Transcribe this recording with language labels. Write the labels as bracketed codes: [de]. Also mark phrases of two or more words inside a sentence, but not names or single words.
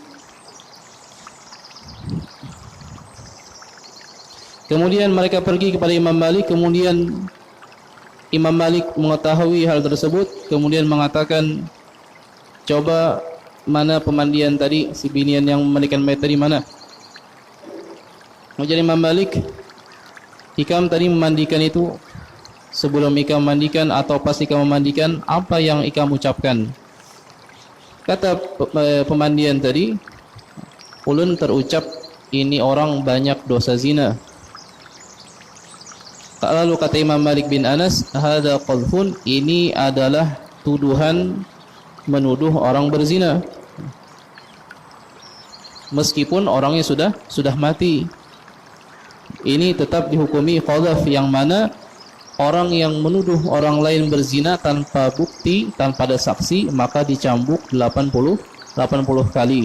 [id] Kemudian mereka pergi kepada Imam Malik, kemudian Imam Malik mengetahui hal tersebut, kemudian mengatakan, coba mana pemandian tadi, [bjn] si binian [id] yang memandikan mayat tadi mana? Kemudian Imam Malik, [bjn] ikam tadi memandikan itu, sebelum ikam memandikan atau pas ikam memandikan, apa yang ikam ucapkan? Kata pemandian tadi, ulun terucap, ini orang banyak dosa zina. [id] Lalu kata Imam Malik bin Anas, [ar] هذا قذف, [id] ini adalah tuduhan menuduh orang berzina. Meskipun orangnya sudah mati. Ini tetap dihukumi qadhaf, yang mana orang yang menuduh orang lain berzina tanpa bukti, tanpa ada saksi, maka dicambuk 80 kali.